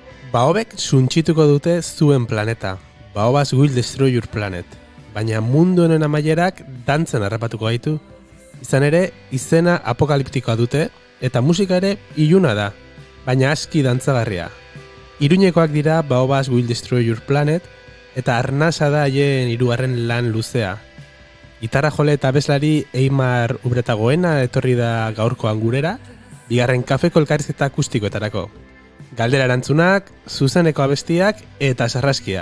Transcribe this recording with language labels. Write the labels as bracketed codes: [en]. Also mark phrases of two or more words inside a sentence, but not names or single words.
[eu] Baobek suntsituko dute zuen planeta. Baobas will destroy your planet. Baina mundu honen amaierak dantzen harrapatuko gaitu. Izan ere, izena apokaliptikoa dute, eta musika ere iluna da, baina aski dantzagarria. Iruñekoak dira Baobas will destroy your planet, eta arnasa da haien hirugarren lan luzea. Gitarra jole eta abeslari Eimar Ubretagoena etorri da gaurkoan gurera, bigarren kafeko elkarrizketa akustikoetarako. Galdera erantzunak, zuzeneko abestiak eta sarraskia.